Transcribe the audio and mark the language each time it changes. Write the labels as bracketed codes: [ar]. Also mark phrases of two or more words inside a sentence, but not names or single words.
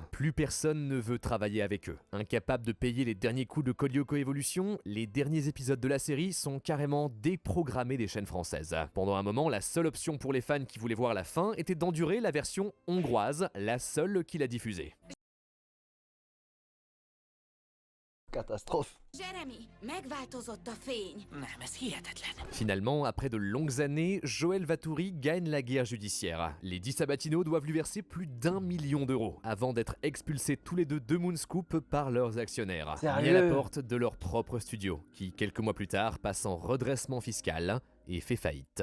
[fr] Plus personne ne veut travailler avec eux. Incapable de payer les derniers coups de Code Lyoko Evolution, les derniers épisodes de la série sont carrément déprogrammés des chaînes françaises. Pendant un moment, la seule option pour les fans qui voulaient voir la fin était d'endurer la version hongroise, la seule qui l'a diffusée. Catastrophe. [hu] Jeremy, megváltozott a fény. Nem, ez hihetetlen. [fr] Finalement, après de longues années, Joël Vatouri gagne la guerre judiciaire. Les Di Sabatino doivent lui verser plus d'1 million d'euros avant d'être expulsés tous les deux de Moonscoop par leurs actionnaires. Mis à la porte de leur propre studio, qui quelques mois plus tard passe en redressement fiscal et fait faillite.